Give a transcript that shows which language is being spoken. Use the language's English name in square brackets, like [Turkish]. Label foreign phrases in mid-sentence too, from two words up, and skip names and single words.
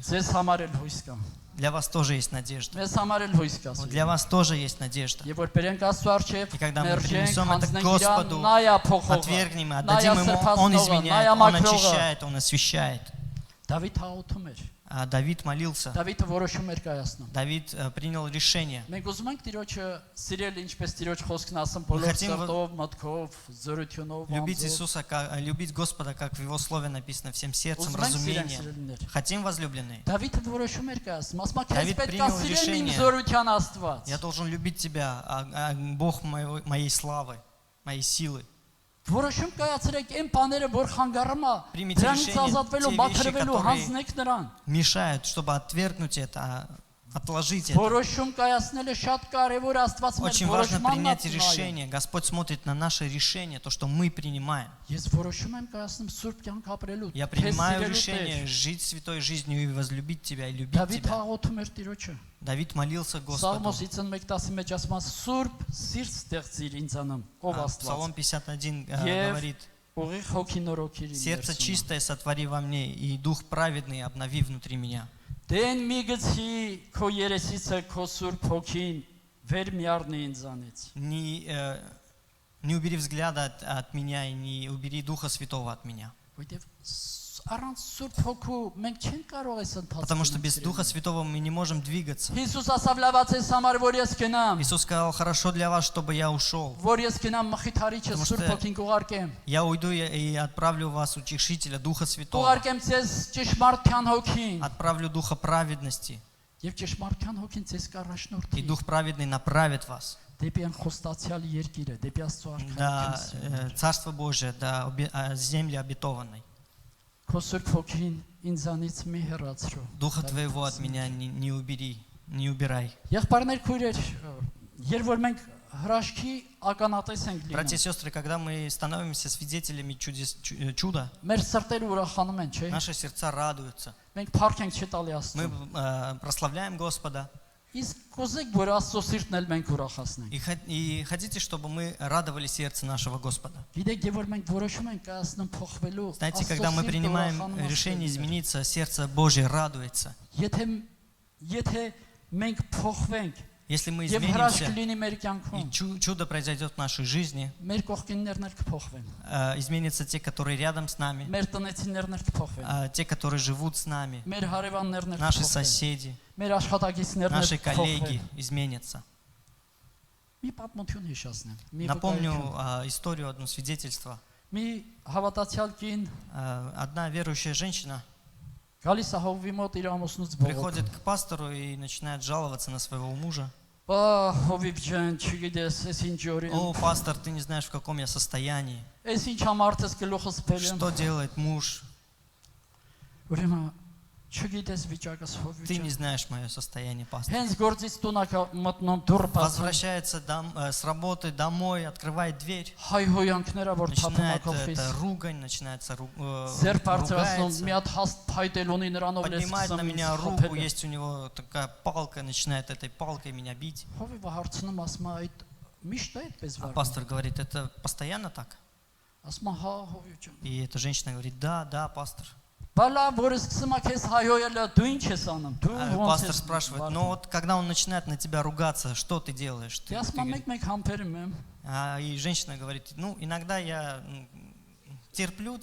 [Armenian] ձեզ համար էլ հույս կա։ [Russian] для вас тоже есть надежда. [Armenian] Մեզ համար էլ հույս կա։ [Russian] Вот для вас тоже есть надежда. [Armenian] Եվ որ բերենք Աստծո առջև, [Russian] И когда мы [Armenian] մերժենք, [Russian] принесем это к [Armenian] հանձնենք [Russian] Господу, [Armenian] իրան, նա է փոխողը, [Russian] Отвергнем и [Armenian] նա է [Russian] отдадим Ему, Он [Armenian] սրբացնողը, նա [Russian] изменяет, [Armenian] է [Russian] Он [Armenian] մաքրողը։ [Russian] очищает, Он освящает. [Armenian] Դավիթ հաղորդում էր։ [Russian] А Давид молился. [Armenian] Դավիթը որոշում էր կայացնում։ [Russian] Давид принял решение. [Armenian] Մենք ուզում ենք Տիրոջը սիրել, ինչպես Տիրոջ խոսքն ասում, [Russian] Мы [Armenian] բոլոր [Russian] хотим [Armenian] սրտով, մտքով, зөрությունով, [Russian] Любить Иисуса, любить Господа, как в Его Слове написано, всем сердцем, [Armenian] Ուզում ենք սիրենք [Russian] разумением. [Armenian] սիրելիներ։ [Russian] Хотим, возлюбленные? [Armenian] Դավիթը որոշում էր կայացնում, ասում է, քեզ Դավիթ պետք է [Russian] принял [Armenian] սիրեմ իմ [Russian] решение. [Armenian] զորության Աստված։ [Russian] Я должен любить Тебя, Бог моей славы, моей силы. [Armenian] Որոշում կայացրեք այն բաները, որ խանգարում է, [Russian] Примите [Armenian] դրանից [Russian] решение, [Armenian] ազատվելու, [Russian] те вещи, [Armenian] մաքրվելու, [Russian] которые- [Armenian] հանձնեք նրան։ [Russian] Мешают, чтобы отвергнуть это, отложить это. [Armenian] Որոշում կայացնելը շատ կարևոր Աստված մեր [Russian] Очень важно [Armenian] որոշմանն [Russian] принять [Armenian] է։ [Russian] решение. Господь смотрит на наше решение, то, что мы принимаем. [Armenian] Ես որոշում եմ կայացնում Սուրբ կյանք ապրելու։ [Russian] Я [Armenian] քեզ [Russian] принимаю [Armenian] սիրելու [Russian] решение [Armenian] Տեր։ [Russian] жить святой жизнью и возлюбить Тебя, и любить [Armenian] Դավիթ [Russian] Тебя. [Armenian] հաղորդում էր Տիրոջը։ [Russian] Давид молился Господу. [Armenian] Սաղմոս 51:10-ի մեջ ասում է Սուրբ սիրտ ստեղծիր ինձանում, ով Աստված։ [Russian] Псалом 51 [Armenian] Եվ [Russian] говорит, [Armenian] ուղիղ հոգի նորոգիր ինձ։ [Russian] сердце чистое сотвори во мне, и дух праведный обнови внутри меня. [Armenian] Դեն մի գցի քո երեսիցը քո Սուրբ հոգին վեր միառնի ինձանից։ [Russian] Не убери взгляда от меня, и не убери Духа Святого от меня. [Armenian] Որտեվ Առանց Սուրբ Հոգու մենք չենք կարող այս [Russian] Потому что без [Armenian] ընթացքը։ [Russian] Духа Святого мы не можем двигаться. [Armenian] Հիսուս ասավ լավաց ես համար որ ես գնամ, [Russian] Иисус сказал, хорошо для вас, чтобы я ушел. [Armenian] որ ես գնամ Մխիթարիչը [Russian] Потому [Armenian] Սուրբ [Russian] что [Armenian] Հոգին կուղարկեմ։ [Russian] Я уйду и отправлю вас Утешителя, Духа Святого. [Armenian] Կուղարկեմ ձեզ ճշմարտության Հոգին։ [Russian] Отправлю Духа праведности. [Armenian] Եվ ճշմարտության Հոգին ձեզ [Russian] И [Armenian] կառաջնորդի [Russian] Дух праведный направит вас. [Armenian] դեպի անխոստացյալ երկիրը, դեպի Աստծո [Russian] Да, [Armenian] արքայությունը։ [Russian] Царство Божие, до земли обетованной. [Armenian] Քո Սուրբ Հոգին ինձանից մի հեռացրու։ [Russian] Духа Твоего от меня не убери, не убирай. [Armenian] Եղբայրներ, քույրեր, երբ որ մենք հրաշքի ականատես ենք [Russian] Братья и [Armenian] լինում, [Russian] сестры, когда мы становимся свидетелями чуда, [Armenian] մեր սրտերը ուրախանում են, չէ՞։ [Russian] наши сердца радуются. [Armenian] Մենք փառք ենք չտալի [Russian] Мы [Armenian] Աստծո։ [Russian] прославляем Господа. [Armenian] Իսկ կուզեք, որ Աստծո սիրտն էլ մենք ուրախացնենք։ [Russian] И хотите, чтобы мы радовали сердце нашего Господа. [Armenian] Գիտեք, երբ որ մենք որոշում ենք կայացնում փոխվելու, [Russian] Знаете, когда мы принимаем решение измениться, сердце Божье радуется. [Armenian] Եթե մենք փոխվենք, [Russian] Если мы [Armenian] եւ հրաշք [Russian] изменимся, [Armenian] լինի մեր [Russian] и [Armenian] կյանքում, [Russian] чудо произойдет в нашей жизни, [Armenian] մեր կողքիններն էլ կփոխվեն, [Russian] изменятся те, которые рядом с нами, [Armenian] մեր տնեցիներն էլ կփոխվեն, [Russian] те, которые живут с нами, [Armenian] մեր հարևաններն էլ [Russian] наши [Armenian] կփոխվեն, [Russian] соседи, [Armenian] մեր աշխատակիցներն [Russian] наши [Armenian] էլ [Russian] коллеги [Armenian] կփոխվեն։ [Russian] изменятся. [Armenian] Մի պատմություն հիշացնեմ, մի [Russian] Напомню [Armenian] վկայություն։ [Russian] историю, одно свидетельство. [Armenian] Մի հավատացյալ կին [Russian] Одна верующая женщина [Armenian] գալիս է հովվի մոտ իր ամուսնուց բողոք։ [Russian] приходит к пастору и начинает жаловаться на своего мужа. [Armenian] Բա հովիվ ջան, չգիտես, ես ինչ օրին։ [Russian] О, пастор, ты не знаешь, в каком я состоянии. [Armenian] Ես ինչ համարթես գլուխս բերեմ։ [Russian] Что делает муж? [Armenian] Ուրեմն չգիտես վիճակս հովիվ [Russian] Ты не [Armenian] ջան։ [Russian] знаешь мое состояние, пастор. [Armenian] Հենց գործից տունակա մտնում դուռ բացում։ [Russian] Возвращается с работы домой, открывает дверь. [Armenian] Հայհոյանքները որ [Russian] Начинает [Armenian] թափանակողից։ [Russian] это ругань, начинается [Armenian] Ձեր բարձրացնում [Russian] ругается. [Armenian] մի հատ հաստ փայտել ունի նրանով լես [Russian] Поднимает на меня [Armenian] սկսում [Russian] руку, есть у него такая палка, начинает этой палкой меня бить. [Armenian] Հովիվը հարցնում ասում է այդ միշտ է այդպես [Russian] А [Armenian] վարվում։ [Russian] пастор говорит, это постоянно так? [Armenian] Ասում է հա հովիվ ջան։ [Russian] И эта женщина говорит, да, да, пастор. [Armenian] Բալա որ սկսում է քեզ հայոյելը դու ինչ ես անում։ Դու [Russian] А [Armenian] ոնց [Russian] пастор [Armenian] ես [Russian] спрашивает, [Armenian] վարվում։ [Russian] но вот когда он начинает на тебя ругаться, что ты делаешь? [Armenian] Դե ասում եմ մեկ համբերում եմ։ [Russian] И женщина говорит, ну, иногда я терплю,